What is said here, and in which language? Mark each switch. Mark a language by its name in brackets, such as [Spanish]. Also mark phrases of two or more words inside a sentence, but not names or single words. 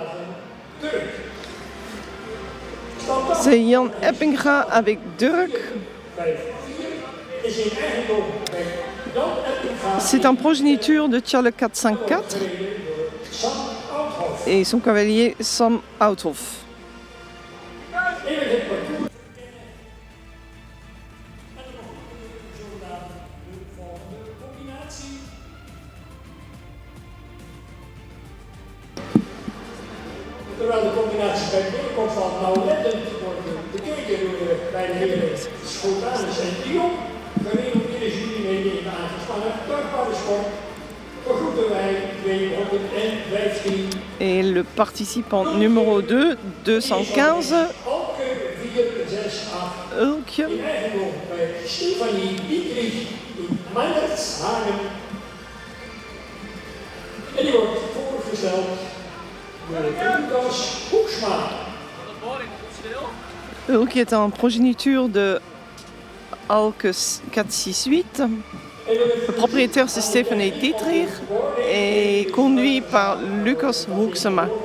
[French] C'est Jan Eppinga avec Dirk. C'est un progéniture de Tjalle 454 et son cavalier Sam Outhoff. [Dutch] Terwijl de combinatie bij de binnenkomst van nauwlettend wordt bekeken bij de heren Schoutanus en de Jong, gerenommeerde juryleden aangespannen door Paddenschot, begroeten wij 215. [French] Et le participant numéro 2, 215, Ulkje. [Dutch] In eigendom bij Stefanie Dietrich in Meijertshagen. En die wordt voorgesteld. [French] Qui est un progéniture de Alkes 468. Le propriétaire c'est Stephanie Dietrich et conduit par Lucas Hoeksema.